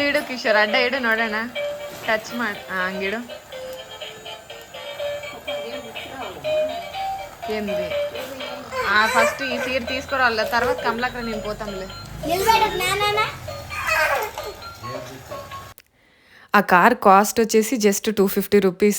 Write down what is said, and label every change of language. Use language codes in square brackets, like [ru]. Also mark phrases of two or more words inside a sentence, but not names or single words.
[kn] ಇಡು ಕಿಶೋರ್ ಅಡ್ಡ ಇಡು ನೋಡೋಣ ಟಚ್ ಮಾಡಿ ಹಂಗಿಡು [te] ఏంది ఫస్ట్ ఈ సీట్ తీసుకురావాలి తర్వాత కమలాకర్ నేను పోతాంలే. ఆ [en] car cost [te] వచ్చేసి [en] just 250 rupees.